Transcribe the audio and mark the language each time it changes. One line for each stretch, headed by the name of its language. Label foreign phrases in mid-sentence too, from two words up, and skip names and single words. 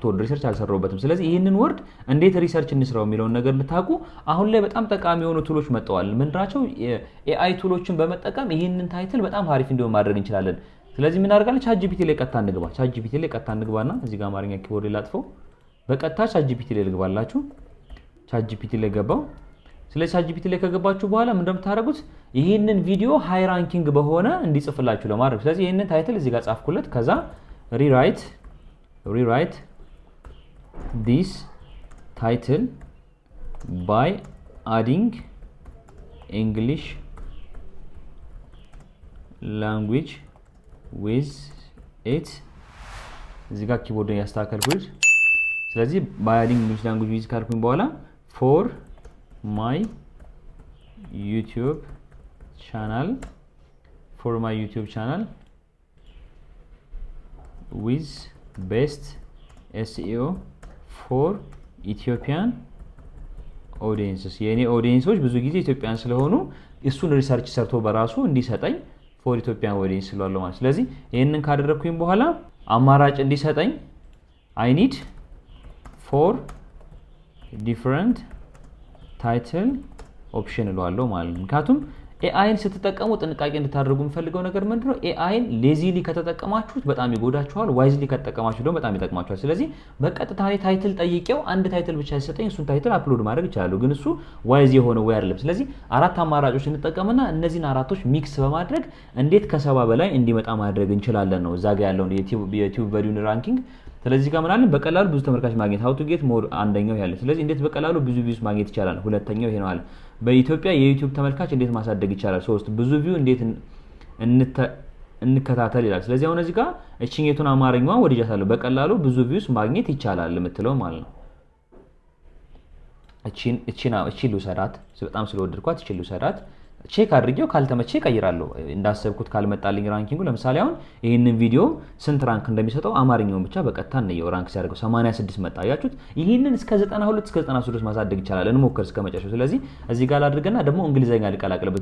Amharic: ወርድ ሪሰርች አልሰራውበትም ስለዚህ ይሄንን ወርድ እንዴት ሪሰርች እንስራው የሚለውን ነገር ልታቁ አሁን ላይ በጣም ጠቃሚ የሆኑ ቱሎች መጥተዋል ምንድናቸው AI ቱሎችን በመጠቀም ይሄንን ታይትል በጣም አሪፍ እንዲሆን ማድረግ እንችላለን ስለዚህ ምን አድርጋለሁ ChatGPT ላይ ቀጥታ እንግባና እዚህ ጋር አማርኛ ኪቦርድ ላጥፈው በቀጥታ ChatGPT ላይ ልግባላችሁ ChatGPT ላይ ገባው ስለዚህ ChatGPT ላይ ከገባችሁ በኋላ ምን እንደምታደርጉት ይሄንን ቪዲዮ
English: high ranking
Amharic: በሆነ እንዲጽፍላችሁ ለማድረግ ስለዚህ ይሄንን ታይትል እዚህ ጋር ጻፍኩለት ከዛ
English: rewrite this title by adding English language with it
Amharic: እዚህ ጋር ኪቦርድን ያስተካከልኩት ስለዚህ
English: by adding English language with
Amharic: ካልኩኝ በኋላ
English: for my YouTube channel with best SEO for Ethiopian audiences
Amharic: የኔ ኦዲየንሶች ብዙ ጊዜ ኢትዮጵያን ስለሆኑ እሱን ሪሰርች ሰርቶ በራሱ እንዲሰጠኝ
English: for Ethiopian audience
Amharic: ስለዋለው ማለት ስለዚህ ይሄንን ካደረኩኝ በኋላ አማራጭ እንዲሰጠኝ
English: I need 4 different title option
Amharic: እለዋለሁ ማለት ነው ምክንያቱም ኤአይን ስትጠቀሙ ጥንቃቄ እንድታደርጉ የምፈልገው ነገር ምንድነው ኤአይን ሌዚሊ ከተጠቀማችሁት በጣም ይጎዳችኋል ዋይዝሊ ከተጠቀማችሁት ደግሞ በጣም ይጠቅማችኋል ስለዚህ በቀጥታ ታይትል ጠይቄው አንድ ታይትል ብቻ ሲሰጠኝ እሱን ታይትል አፕሎድ ማድረግ ይችላል ግን እሱ ዋይዝ የሆነ ወይ አይደለም ስለዚህ አራት አማራጮች እንጠቀምና እነዚህን አራቶች ሚክስ በማድረግ እንዴት ከ70 በላይ እንዲመጣ ማድረግ እንችላለን ነው እዛ ጋር ያለው የዩቲዩብ ቪዲዮ ራንኪንግ ስለዚህ ጋር ምናልን በቀላሉ ብዙ ተመልካች ማግኘት
English: how to get more
Amharic: አንደኛው ያለ ስለዚህ እንዴት በቀላሉ ብዙ ቪውስ ማግኘት ይቻላል ሁለተኛው ይሄ ነው አለ በኢትዮጵያ የዩቲዩብ ተመልካች እንዴት ማሳደግ ይቻላል ሶስት ብዙ ቪው እንዴት እንከታተል ይላል ስለዚህ አሁን እዚህ ጋር እቺኛቱን አማርኛዋ ወዲያታለሁ በቀላሉ ብዙ ቪውስ ማግኘት ይቻላል የምትለው ማለት ነው እቺ ልውሰዳት በጣም ስለወደድኳት እቺ ልውሰዳት ቼክ አድርጌው ካልተመቼ ቀይራለሁ እንዳሰብኩት ካልመጣልኝ ራንኪንጉ ለምሳሌ አሁን ይሄንን ቪዲዮ ስንት ራንክ እንደሚሰጠው አማርኛውን ብቻ በቀጥታ ነው ራንክ ሲያደርገው 86 መጣ ያያችሁት ይሄንን እስከ 92 እስከ 93 ማሳደግ ይቻላል እንሞክር እስከ መጨረሻው ስለዚህ እዚህ ጋር አድርገና ደግሞ እንግሊዘኛ ልቀላቅልበት